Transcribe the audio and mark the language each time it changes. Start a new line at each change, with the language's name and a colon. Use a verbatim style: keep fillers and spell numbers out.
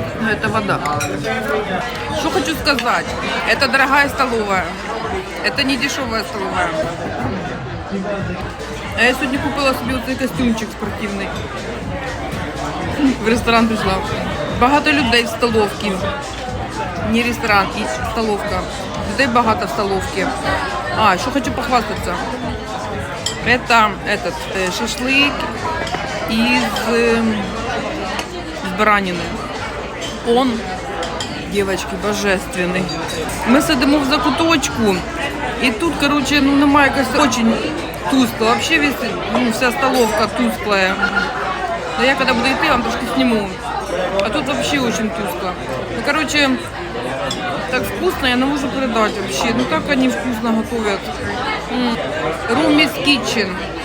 Russian: Это вода. Что хочу сказать, это дорогая столовая, это не дешевая столовая. А я сегодня купила себе вот этот костюмчик спортивный. В ресторан пришла.
Ukrainian: Багато людей в столовці. Не ресторан, а столовка. Людей багато в столовці.
Russian: А, еще хочу похвастаться. Это этот э, шашлык из э, баранины. Он, девочки, божественный.
Ukrainian: Ми сидимо в закуточку. І тут, короче, ну немає якось
Russian: очень тускло. Вообще весь, ну, вся столовка тусклая. Но я когда буду идти, вам трошки сниму. А тут вообще очень тускло. Ну, короче, так вкусно,
Ukrainian: я не можу
Russian: передать вообще. Ну так они вкусно готовят. Румис Китчен.